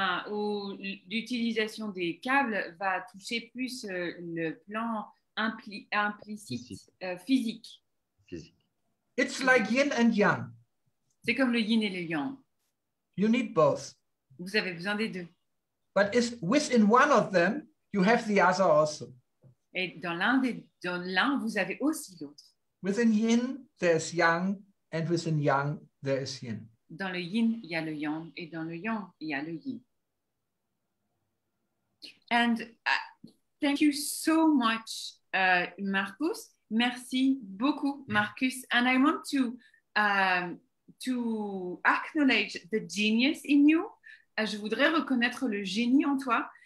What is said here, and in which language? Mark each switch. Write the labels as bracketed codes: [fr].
[fr] Où l'utilisation des câbles va toucher plus le plan implicite physique. [en] It's like yin and yang. [fr] C'est comme le yin et le yang. [en] You need both. [fr] Vous avez besoin des deux. [en] But within one of them, you have the other also. [fr] Et dans l'un, vous avez aussi l'autre. [en] Within yin, there's yang, and within yang, there is yin. [fr] Dans le yin, il y a le yang, et dans le yang, il y a le yin. [en] And thank you so much, Marcus. [fr] Merci beaucoup, Marcus. [en] And I want to acknowledge the genius in you. [fr] Je voudrais reconnaître le génie en toi.